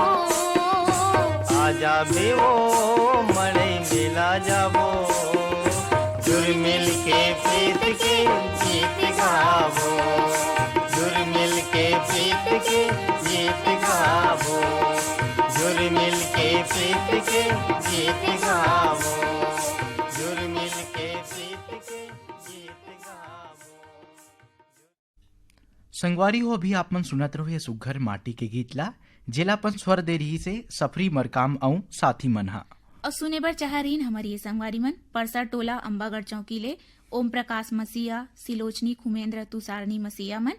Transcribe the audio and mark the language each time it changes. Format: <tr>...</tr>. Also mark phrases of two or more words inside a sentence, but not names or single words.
<hne>आजा बेओ मड़ई मेला जाबो जुड़ मिल के प्रीत के गीत गावो जुड़ मिल के प्रीत के गीत गावो जुड़ मिल के प्रीत के गीत गावो जुड़ मिल के प्रीत के गीत गावो संगवारी हो अभी आप मन सुनत रहो ये सुघर माटी के गीत ला जेलापन स्वर दे रही से सफरी मरकाम आऊं साथी मन हा और सुने बर चाह रही हमारी ये संगवारी मन परसा टोला अंबागढ़ चौकी ले ओम प्रकाश मसीहा सिलोचनी खुमेंद्र तुषारनी मसीहा मन</hne>